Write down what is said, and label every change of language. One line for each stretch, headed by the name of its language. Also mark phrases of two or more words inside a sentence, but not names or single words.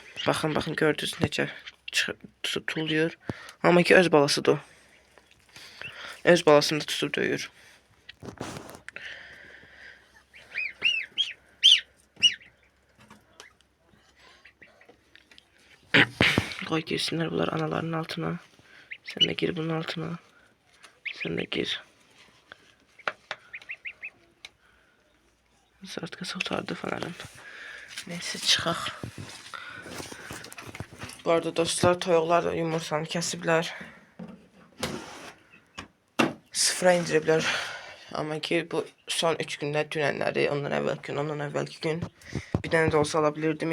Azerbaijani: Baxın, gördünüz necə tutuluyor. Amma ki öz balasıdır o. Öz balasını da tutub döyür. Qoy girsinlər bunlar analarının altına.
Turkish: Sen de gir bunun altına. Sen de gir. Artık otardı falan.
Azerbaijani: Neyse çıxaq. Bu arada dostlar, toyuqlar da yumurtanı kəsiblər. Sıfıra indiriblər. Amma ki bu son 3 gündə dünənləri, ondan əvvəlki gün bir dənə də olsa ala bilirdim.